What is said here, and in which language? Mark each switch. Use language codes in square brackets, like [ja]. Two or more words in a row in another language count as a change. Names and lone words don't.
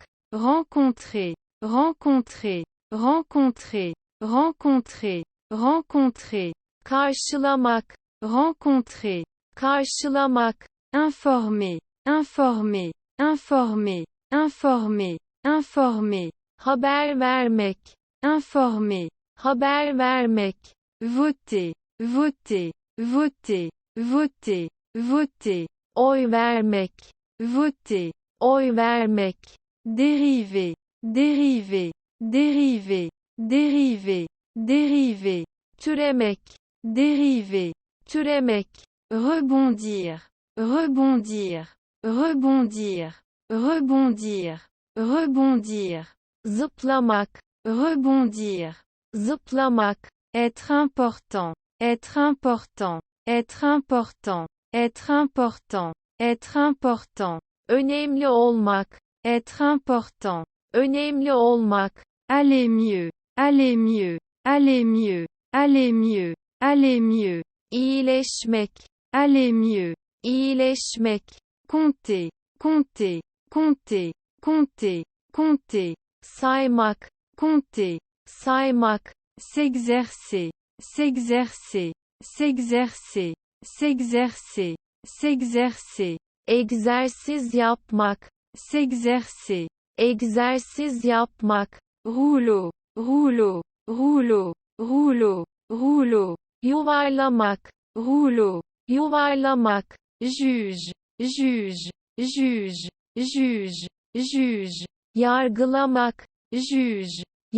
[fr] rencontrer, rencontrer, rencontrer, rencontrer, rencontrer, [tr] karşılamak, [fr] rencontrer, [tr] karşılamak, [fr] informer, informer, informer, informer, informer, [tr] haber vermek, [fr] informer, [tr] haber vermek, [fr] voter, voter, voter, voter, voter, [tr] oy vermek, [fr] voter, [tr] oy vermek, [fr] dériver, dériver, dériver, dériver, dériver, [tr] türemek, [fr] dériver, [tr] türemek, [fr] rebondir, rebondir, rebondir, rebondir, rebondir, [tr] zıplamak, [fr] rebondir, [tr] zıplamak, [fr] être important, être important, être important, être important, être important, [tr] önemli olmak, [fr] être important, [tr] önemli olmak, [fr] aller mieux, aller mieux, aller mieux, aller mieux, aller mieux, [tr] iyileşmek, [fr] aller mieux, [tr] iyileşmek, [fr] compter, compter, compter, compter, compter, [tr] saymak, [fr] compter, [tr] saymak, [fr] s'exercer, s'exercer, s'exercer, s'exercer, s'exercer, [tr] egzersiz yapmak, [fr] s'exercer, [tr] egzersiz yapmak, [fr] rouleau, rouleau, rouleau, rouleau, rouleau, [tr] yuvarlamak, [fr] rouleau, [tr] yuvarlamak, [fr] juge, juge, juge, juge, juge, [tr] yargılamak, [fr] juge,